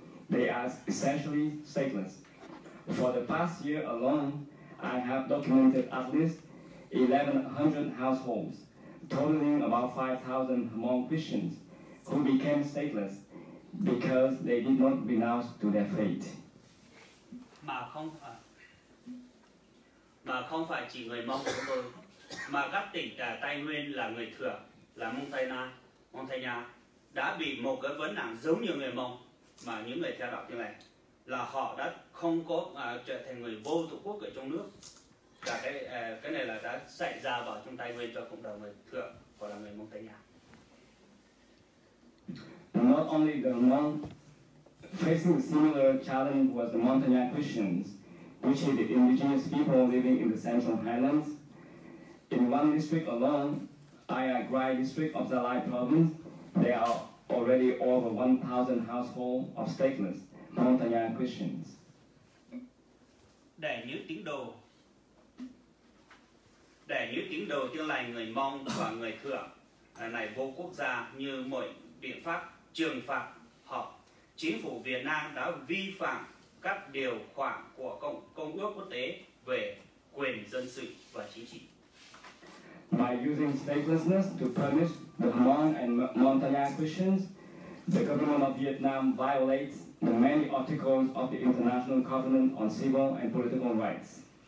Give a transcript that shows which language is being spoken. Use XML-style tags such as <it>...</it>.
<en>They are essentially stateless. For the past year alone, I have documented at least 1,100 households, totaling about 5,000 Hmong Christians, who became stateless because they did not renounce to their faith.</en> <vi>Mà không phải chỉ người Mông chúng tôi, mà các tỉnh Tây Nguyên là người Thượng, là Mông Tây Nha đã bị một cái vấn nạn giống như người Mông, mà những người theo đạo Tin Lành là họ đã không có trở thành người vô tổ quốc ở trong nước. Và cái này là đã xảy ra vào trong Tây Nguyên cho cộng đồng người Thượng hoặc là người Mông Tây Nha.</vi> <en>Not only the Hmong facing similar challenge was the Montagnard Christians, which is the indigenous people living in the Central Highlands. In one district alone, Ayagrai district of Gia Lai province, there are already over 1,000 households of stateless Montagnard Christians.</en> <vi>Để những tín đồ Tin Lành người Mông và người Thượng này vô quốc gia như mọi biện pháp trừng phạt họ, chính phủ Việt Nam đã vi phạm các điều khoản của Công ước Quốc tế về quyền dân sự và chính trị.</vi> <en>By using statelessness to punish the Hmong and Montagnard Christians, the government of Vietnam violates the many articles of the International Covenant on Civil and Political Rights.</en>